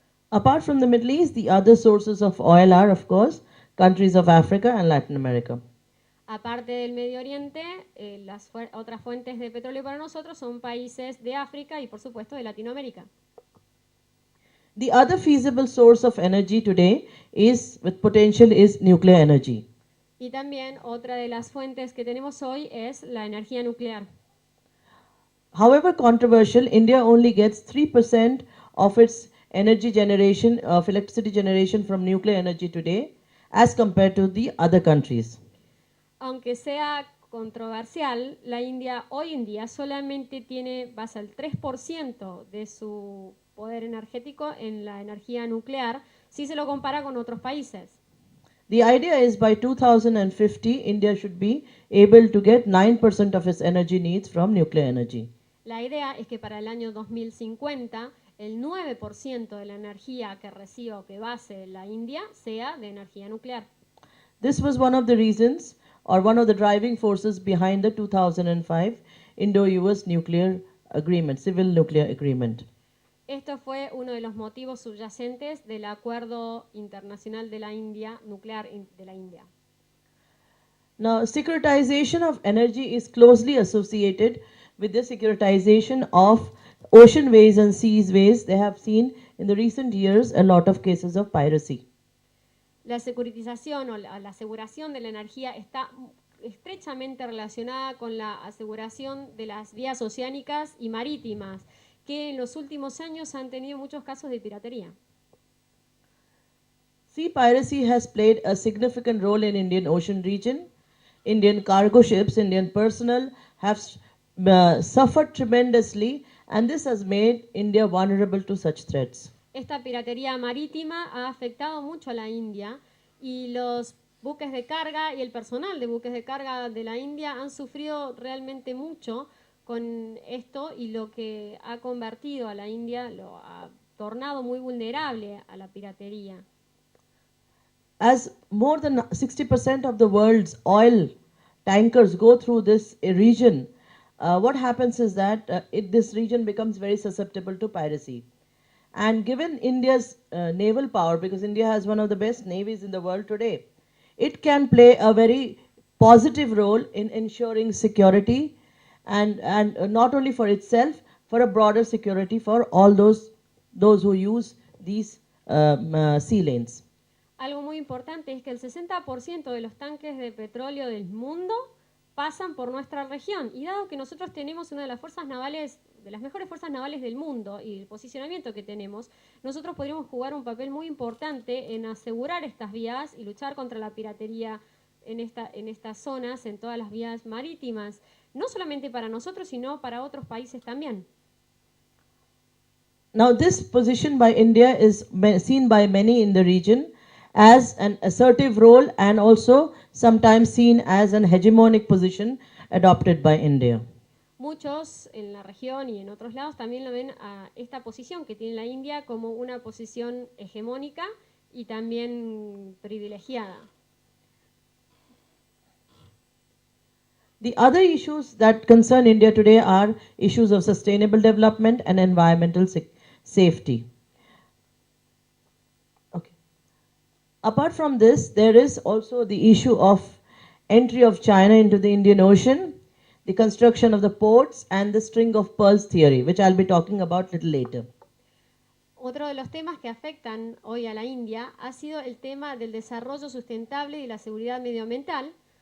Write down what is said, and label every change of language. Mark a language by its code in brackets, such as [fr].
[en] Apart from the Middle East, the other sources of oil are, of course, countries of Africa and Latin America. [es] Aparte del Medio Oriente, las otras fuentes de petróleo para nosotros son países de África y por supuesto de Latinoamérica. [en] The other feasible source of energy today with potential is nuclear energy. [es] Y también otra de las fuentes que tenemos hoy es la energía nuclear. [en] However controversial, India only gets 3% of its energy generation, of electricity generation from nuclear energy today, as compared to the other countries. [es] Aunque sea controversial, la India hoy en día solamente basa el 3% de su poder energético en la energía nuclear si se lo compara con otros países. [en] The idea is by 2050, India should be able to get 9% of its energy needs from nuclear energy. [es] La idea es que para el año 2050 el 9% de la energía que reciba o que base la India sea de energía nuclear. [en] This was one of the reasons or one of the driving forces behind the 2005 Indo-US nuclear agreement, civil nuclear agreement. [es] Esto fue uno de los motivos subyacentes del acuerdo internacional de la India, nuclear de la India. [en] Now, securitization of energy is closely associated with the securitization of oceanways and seaways. They have seen in the recent years a lot of cases of piracy. [es] La securitización o la aseguración de la energía está estrechamente relacionada con la aseguración de las vías oceánicas y marítimas, que en los últimos años han tenido muchos casos de piratería. [en] Sea piracy has played a significant role in Indian Ocean region. Indian cargo ships, Indian personnel have suffered tremendously, and this has made India vulnerable to such threats. [es] Esta piratería marítima ha afectado mucho a la India y los buques de carga y el personal de buques de carga de la India han sufrido realmente mucho con esto y lo que ha convertido a la India, lo ha tornado muy vulnerable a la piratería. [en] As more than 60% of the world's oil tankers go through this region, what happens is that this region becomes very susceptible to piracy. And given India's naval power, because India has one of the best navies in the world today, it can play a very positive role in ensuring security and not only for itself, for a broader security for all those who use these sea lanes. [es] Algo muy importante es que el 60% de los tanques de petróleo del mundo pasan por nuestra región y dado que nosotros tenemos una de las fuerzas navales las mejores fuerzas navales del mundo y el posicionamiento que tenemos, nosotros podríamos jugar un papel muy importante en asegurar estas vías y luchar contra la piratería en estas zonas, en todas las vías marítimas, no solamente para nosotros, sino para otros países también. [en] Now, this position by India is seen by many in the region as an assertive role and also sometimes seen as an hegemonic position adopted by India. [es] Muchos en la región y en otros lados también lo ven a esta posición que tiene la India como una posición hegemónica y también privilegiada. [en] The other issues that concern India today are issues of sustainable development and environmental safety. Okay. Apart from this, there is also the issue of entry of China into the Indian Ocean, the construction of the ports, and the string of pearls theory, which I'll be talking about little later. [es] Otro de los temas que afectan hoy a la India ha sido el tema del desarrollo sustentable y la seguridad medioambiental.